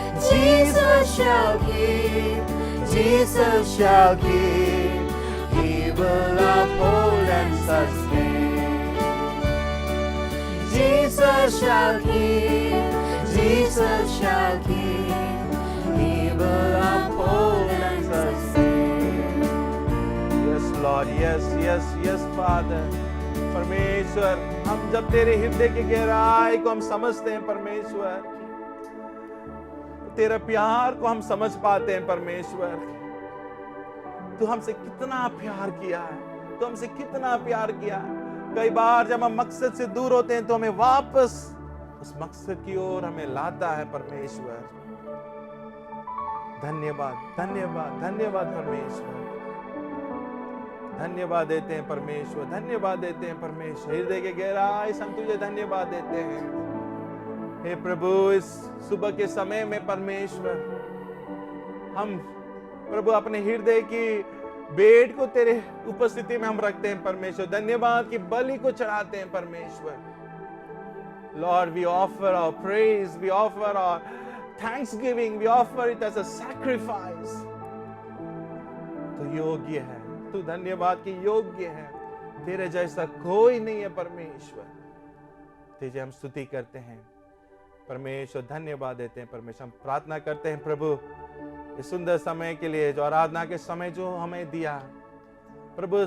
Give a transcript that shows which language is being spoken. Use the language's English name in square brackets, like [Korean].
[English] Jesus shall keep, Jesus shall keep, He will uphold and sustain. Jesus shall keep, Jesus shall keep, He will uphold and sustain. Yes Lord, yes, yes, yes Father. [Hindi] परमेश्वर, हम जब तेरे हृदय की गहराई को हम समझते हैं परमेश्वर, तेरे प्यार को हम समझ पाते हैं परमेश्वर, तू हमसे कितना प्यार किया है, तू हमसे कितना प्यार किया है। कई बार जब हम मकसद से दूर होते हैं तो हमें वापस उस मकसद की ओर हमें लाता है परमेश्वर। धन्यवाद, धन्यवाद, धन्यवाद परमेश्वर, धन्यवाद देते हैं परमेश्वर, धन्यवाद देते हैं परमेश्वर। हृदय के गहराई से हम तुझे धन्यवाद देते हैं। हे प्रभु, इस सुबह के समय में परमेश्वर, हम प्रभु अपने हृदय की बेट को तेरे उपस्थिति में हम रखते हैं परमेश्वर। धन्यवाद की बलि को चढ़ाते हैं परमेश्वर। [English] Lord, we offer our praise, we offer our thanksgiving, we offer it as a sacrifice. [Hindi] तू योग्य है, तू धन्यवाद की योग्य है, तेरे जैसा कोई नहीं है परमेश्वर। तुझे हम स्तुति करते हैं परमेश्वर, धन्यवाद देते हैं परमेश्वर। हम प्रार्थना करते हैं प्रभु इस सुंदर समय के लिए, जो आराधना के समय जो हमें दिया प्रभु।